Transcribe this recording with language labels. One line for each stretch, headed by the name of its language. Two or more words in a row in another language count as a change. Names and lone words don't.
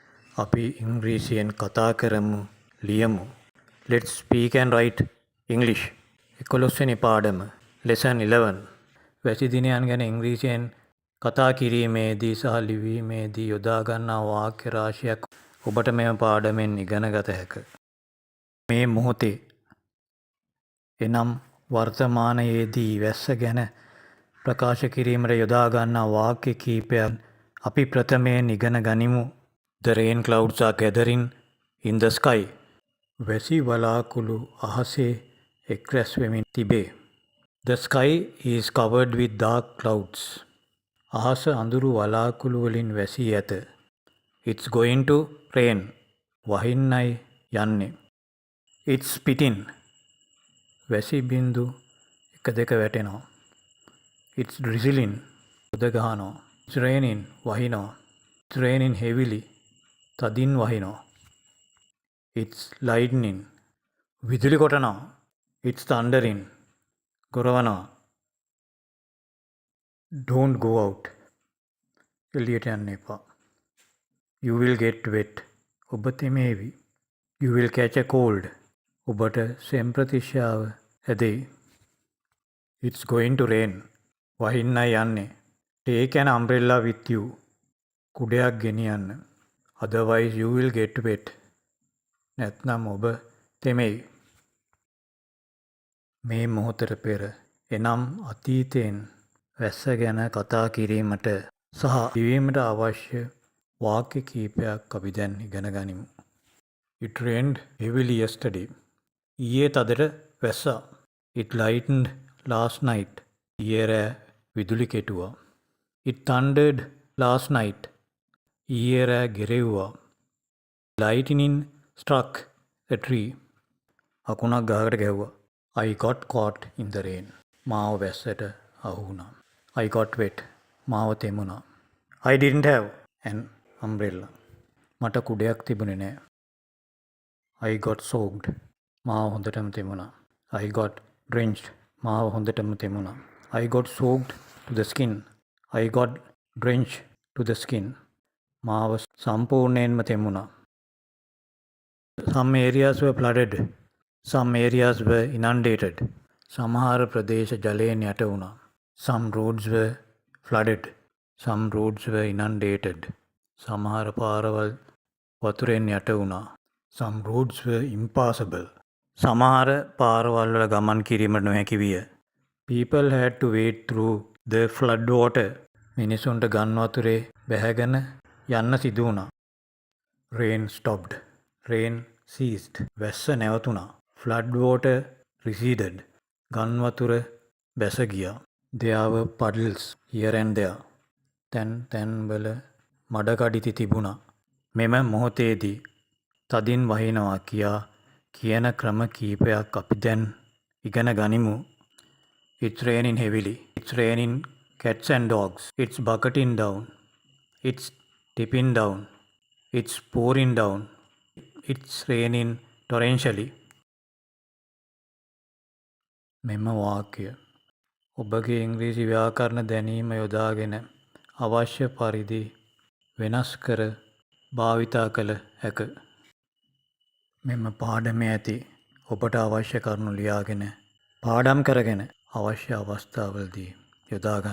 Sinhala: අපි ඉංග්‍රීසියෙන් කතා කරමු ලියමු.
English: Let's speak and write English.
Sinhala: 11 වෙනි පාඩම Lesson 11. වැසි දිනයන් ගැන ඉංග්‍රීසියෙන් කතා කිරීමේදී සහ ලිවීමේදී යොදා ගන්නා වාක්‍ය රාශියක් ඔබට මෙම පාඩමෙන් ඉගෙන ගත හැකිය. මේ මොහොතේ එනම් වර්තමානයේදී වැස්ස ගැන ප්‍රකාශ කිරීමට යොදා ගන්නා වාක්‍ය කිහිපයක් අපි ප්‍රථමයෙන් ඉගෙන ගනිමු.
English: The rain clouds are gathering in the sky.
Sinhala: වැසි වලාකුළු අහසේ එක්රැස් වෙමින් තිබේ.
English: The sky is covered with dark clouds.
Sinhala: අහස අඳුරු වලාකුළු වලින් වැසී ඇත.
English: It's going to rain.
Sinhala: වහින්නයි යන්නේ.
English: It's spitting.
Sinhala: වැසි බින්දු එක දෙක වැටෙනවා.
English: It's drizzling.
Sinhala: උද ගහනවා.
English: It's raining. වහිනවා. It's raining heavily.
Sinhala: තදින් වහිනවා.
English: It's lightning.
Sinhala: විදුලි කොටනවා.
English: It's thundering. ගොරවනවා. Don't go out.
Sinhala: එළියට යන්න එපා.
English: You will get wet.
Sinhala: ඔබ තෙමේවි.
English: You will catch a cold.
Sinhala: ඔබට සෙම් ප්‍රතිශ්‍යාව ඇදෙයි.
English: It's going to rain.
Sinhala: වහින්නයි යන්නේ.
English: Take an umbrella with you.
Sinhala: කුඩයක් ගෙනියන්න.
English: Otherwise you will get wet.
Sinhala: නැත්නම් ඔබ තෙමෙයි. මේ මොහොතට පෙර එනම් අතීතයෙන් වැස්ස ගැන කතා කිරීමට සහ ලිවීමට අවශ්‍ය වාක්‍ය කිහිපයක් අපි දැන් ඉගෙන ගනිමු.
English: It rained heavily yesterday.
Sinhala: ඊයේ තදට වැස්සා.
English: It lightened last night.
Sinhala: ඊයේ රෑ විදුලි කෙටුවා.
English: It thundered last night.
Sinhala: ඊයේ රෑ ගෙරෙව්වා.
English: Lightning struck a tree.
Sinhala: අකුණක් ගහකට ගැහුවා.
English: I got caught in the rain.
Sinhala: මාව වැස්සට අහු වුණා.
English: I got wet.
Sinhala: මාව තෙමුණා.
English: I didn't have an umbrella.
Sinhala: මට කුඩයක් තිබුණේ නෑ.
English: I got soaked.
Sinhala: මාව හොඳටම තෙමුණා.
English: I got drenched.
Sinhala: මාව හොඳටම තෙමුණා.
English: I got soaked to the skin. I got drenched to the skin.
Sinhala: මාව සම්පූර්ණයෙන්ම තෙමුණා.
English: Some areas were flooded. Some areas were inundated.
Sinhala: සමහර ප්‍රදේශ ජලයෙන් යට වුණා.
English: Some roads were flooded. Some roads were inundated.
Sinhala: සමහර පාරවල් වතුරෙන් යට වුණා.
English: Some roads were impassable.
Sinhala: සමහර පාරවල් වල ගමන් කිරීමට නොහැකි විය.
English: People had to wade through the flood water.
Sinhala: මිනිසුන්ට ගම් වතුරේ බැහැගෙන යන්න සිදු වුණා.
English: Rain stopped. Rain ceased.
Sinhala: වැස්ස නැවතුණා.
English: Flood water receded.
Sinhala: ගම් වතුර බැස ගියා.
English: There were puddles here and there.
Sinhala: තැන් වල මඩකඩිති තිබුණා. මෙම මොහොතේදී තදින් වහිනවා කියා කියන ක්‍රම කීපයක් අපි දැන් ඉගෙන ගනිමු.
English: It's raining heavily. It's raining cats and dogs. It's bucketing down. It's tipping down. It's pouring down. It's raining torrentially.
Sinhala: මෙම වාක්‍ය ඔබගේ ඉංග්‍රීසි ව්‍යාකරණ දැනීම යොදාගෙන අවශ්‍ය පරිදි වෙනස් කර භාවිතා කළ හැක. මෙම පාඩමේ ඇති ඔබට අවශ්‍ය කරුණු ලියාගෙන පාඩම් කරගෙන අවශ්‍ය අවස්ථාවලදී යොදා ගන්න.